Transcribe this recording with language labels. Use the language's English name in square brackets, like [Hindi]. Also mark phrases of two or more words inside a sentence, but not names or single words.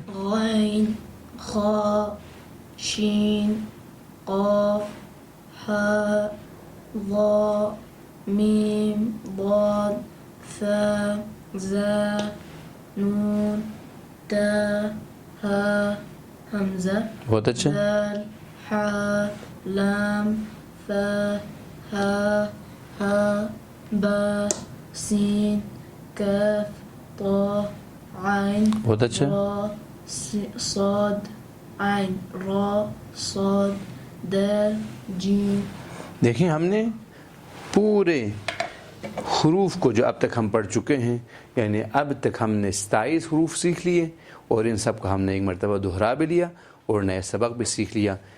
[Urdu] غین، خا، شین، قاف، ہاء، ضا، میم، ضاد، ثا، زا، نون، تا، ہا، حمزہ، بہت اچھا۔ دال، حا، لام، فا، ہا، ہا، با، سین، کاف، طا، عین، بہت اچھا۔ را، صاد، عین، را، صاد، دال، جیم۔ دیکھیں ہم نے پورے حروف کو جو اب تک ہم پڑھ چکے ہیں، یعنی اب تک ہم نے 27 حروف سیکھ لیے اور ان سب کو ہم نے ایک مرتبہ دہرا بھی لیا اور نئے سبق بھی سیکھ لیا۔